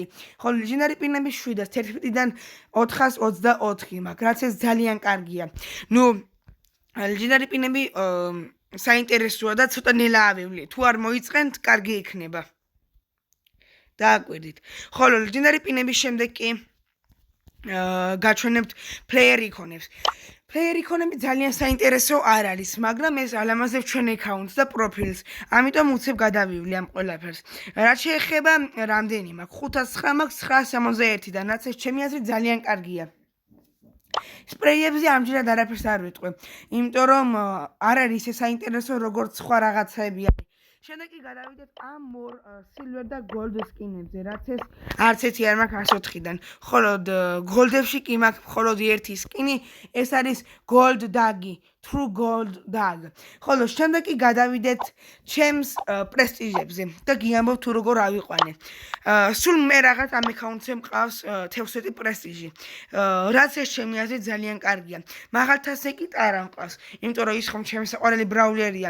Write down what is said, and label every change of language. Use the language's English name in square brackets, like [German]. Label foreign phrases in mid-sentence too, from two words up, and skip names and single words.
[Georgian] ხოლო [English] Legendary პინები [Georgian] 711-დან 424 მაქვს, რაც ეს ძალიან კარგია. [English] Legendary პინები [Georgian] საინტერესოა და ცოტა ნელა ავივლი. თუ არ მოიწყენთ, კარგი იქნება. დააკვირდით. ხოლო [English] Legendary პინების [Georgian] შემდეგ კი გაჩვენებთ [English] player icon-ებს. Player იქონები [Georgian] ძალიან საინტერესო არ არის, მაგრამ ეს ალამაზებს ჩვენ account-ს და პროფილს. ამიტომ უცებ გადავივლი ამ ყველაფერს. რაც შეეხება რამდენი მაქვს? 509 მაქვს 961-დან, რაც ეს ჩემი აზრით ძალიან კარგია. სპრეიებზე ამჯერად არაფერს არ ვიტყვი, იმიტომ რომ არ არის ეს საინტერესო როგორც სხვა რაღაცები არის. შემდეგ კი გადავიდეთ ამ [English] more silver [Georgian] და [English] gold skin-ებზე, [Georgian] რაც ეს არც ერთი არ მაქვს 104-დან. ხოლო gold-ებში კი მაქვს მხოლოდ ერთი skin-ი, ეს არის [English] gold dog-ი, true gold dog. [Georgian] ხოლო შემდეგ კი გადავიდეთ ჩემს პრესტიჟებზე და გიამბობ თუ როგორ ავიყვანე. სულ მე რაღაც ამ account-ზე მყავს 11 პრესტიჟი. რაც ეს ჩემი აზრით ძალიან კარგია. მაღალთასე კი ტარა მყავს, იმიტომ რომ ის ხომ ჩემი საყვარელი ბრაულერია.